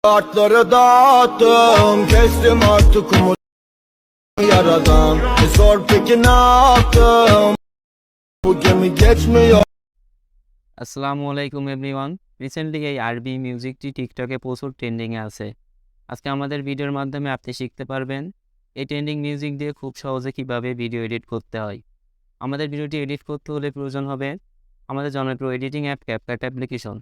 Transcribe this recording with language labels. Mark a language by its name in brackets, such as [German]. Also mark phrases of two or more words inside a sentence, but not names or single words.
[Turkish] Kartları dağıttım, kestim artık umut yaradan. Sor peki ne yaptım, bu gemi geçmiyor. [Arabic] السلام عليكم [Bangla] এভরিওয়ান। রিসেন্টলি এই আরবি মিউজিকটি টিকটকে প্রচুর ট্রেন্ডিংয়ে আছে। আজকে আমাদের ভিডিওর মাধ্যমে আপনি শিখতে পারবেন এই [English] trending music [Bangla] দিয়ে খুব সহজে কিভাবে [English] video edit [Bangla] করতে হয়। আমাদের ভিডিওটি এডিট করতে হলে প্রয়োজন হবে আমাদের জনপ্রিয় [English] editing app CapCut application.